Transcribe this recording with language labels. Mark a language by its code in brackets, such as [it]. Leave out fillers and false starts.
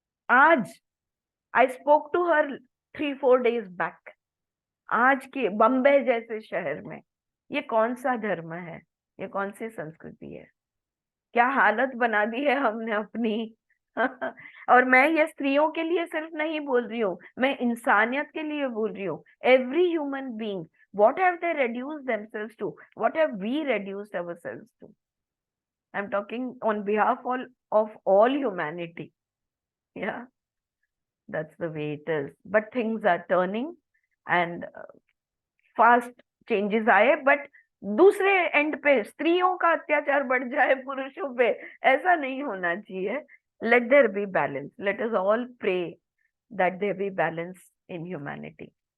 [hi] आज [en] I spoke to her 3-4 days back, [hi] आज के बम्बई जैसे शहर में ये कौन सा धर्म है? ये कौन सी संस्कृति है? क्या हालत बना दी है हमने अपनी। और मैं ये स्त्रियों के लिए सिर्फ नहीं बोल रही हूँ, मैं इंसानियत के लिए बोल रही हूँ। [en] Every human being, what have they reduced themselves to? What have we reduced ourselves to? I'm talking on behalf of all humanity. Yeah, that's the way it is. But things are turning and fast changes [hi] आए, but दूसरे and पे स्त्रियों का अत्याचार बढ़ जाए पुरुषों पे, ऐसा नहीं होना चाहिए। [en] Let there be balance. Let us all pray that there be balance in humanity.